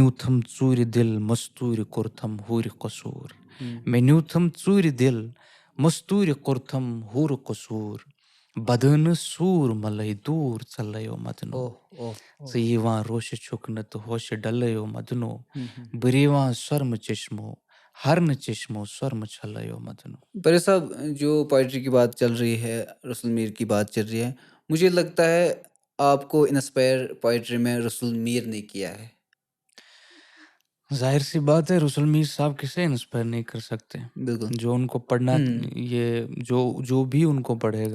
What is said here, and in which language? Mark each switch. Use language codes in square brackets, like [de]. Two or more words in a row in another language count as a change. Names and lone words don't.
[ks] نیوٗتھم ژوٗرِ دِل مستوٗرِ کوٚرتھم ہوٗرِ قصوٗر مےٚ نیوٗتھم ژوٗرِ دِل مستوٗرِ کوٚرتھم ہوٗرِ قصوٗر بدٲنہٕ سوٗر ملٲے دوٗر ژلٲیو مدنو ओह ओह ओह ژٕ یِوان روشہِ چھُکھ نہٕ تہٕ ہوشہِ ڈلٲیو مدنو بہٕ رِوان سۄرمہٕ چشمو ہرنہٕ چشمو سۄرمہٕ چھلٲیو مدنو [hi] पर साहब जो पोइट्री की बात चल रही है रसूल मीर की बात चल रही है मुझे लगता है आपको इंस्पायर पोइट्री में रसूल मीर ने किया है जाहिर सी बात है रसूल मीर साहब किसे इंस्पायर नहीं कर सकते। बिल्कुल जो उनको पढ़ना ये जो भी उनको पढ़ेगा